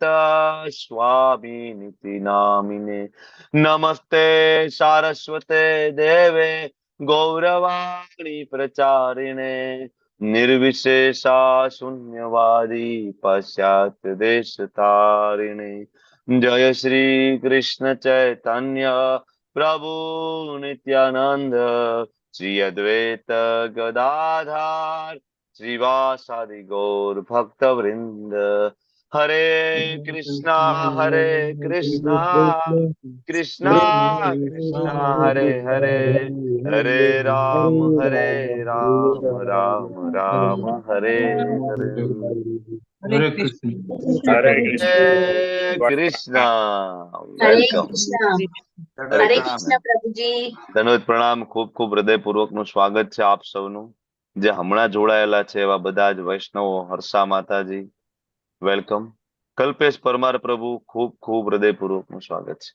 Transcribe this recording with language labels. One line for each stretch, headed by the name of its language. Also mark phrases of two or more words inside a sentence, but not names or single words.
Sanskrit: स्वामी नामिने नमस्ते सारस्वते देवे गौरवाणी प्रचारिणे निर्विशेषा शून्यवादी पाश्चात्य देश तारिणे जय श्री कृष्ण चैतन्य प्रभु नित्यानंद श्री अद्वैत गदाधार श्रीवासादि गौर भक्त वृंद. हरे कृष्णा कृष्णा कृष्णा हरे हरे हरे राम राम राम हरे हरे.
Gujarati: હરે કૃષ્ણ.
Hindi: हरे कृष्णा.
Gujarati: વેલકમ. હરે કૃષ્ણ પ્રભુજી. ધન્યવાદ, પ્રણામ. ખૂબ ખૂબ હૃદયપૂર્વક નું સ્વાગત છે આપ સૌનું, જે હમણાં જોડાયેલા છે એવા બધા જ વૈષ્ણવો. હર્ષા માતાજી, વેલકમ. કલ્પેશ પરમાર પ્રભુ, ખૂબ ખૂબ હૃદયપૂર્વક નું સ્વાગત છે.